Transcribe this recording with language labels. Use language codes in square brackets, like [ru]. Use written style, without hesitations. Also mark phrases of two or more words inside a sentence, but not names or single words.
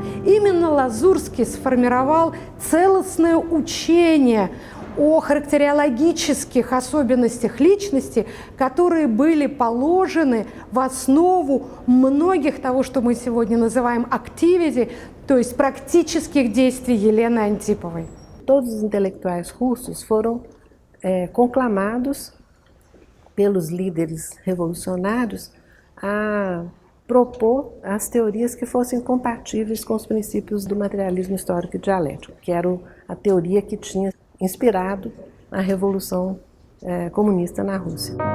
[ru] Именно Лазурский сформировал целостное учение о характериологических особенностях личности, которые были положены в основу многих того, что мы сегодня называем activity, то есть практических действий Елены Антиповой. [pt] Todos os intelectuais russos foram conclamados pelos líderes revolucionários a propor as teorias que fossem compatíveis com os princípios do materialismo histórico e dialético, que era a teoria que tinha inspirado a Revolução Comunista na Rússia.